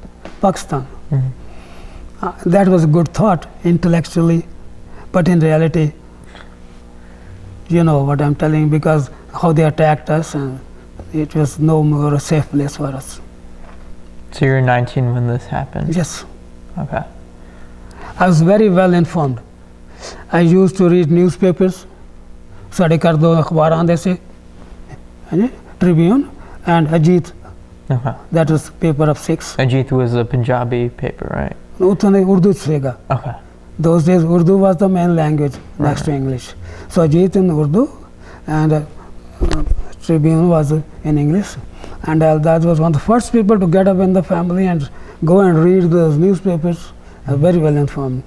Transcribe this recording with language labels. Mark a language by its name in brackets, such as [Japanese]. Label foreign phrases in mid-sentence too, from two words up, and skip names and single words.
[English] That was a good thought intellectually, but in reality, you know what I'm telling, because how they attacked us, and it was no more a safe place for us. So you were 19 when this happened? Yes. Okay. I was very well informed. I used to read newspapers, [Punjabi] ਸਾਡੇ ਘਰ 2 ਅਖਬਾਰ ਆਉਂਦੇ ਸੀ, [English] Tribune and Ajit. That was paper of Sikhs. Ajit was a Punjabi paper, right? उतने उर्दू छेगा. Okay. Those days Urdu was the main language next to English. So Ajit in Urdu and Tribune was in English. And that was one of the first people to get up in the family and go and read those newspapers, very well informed.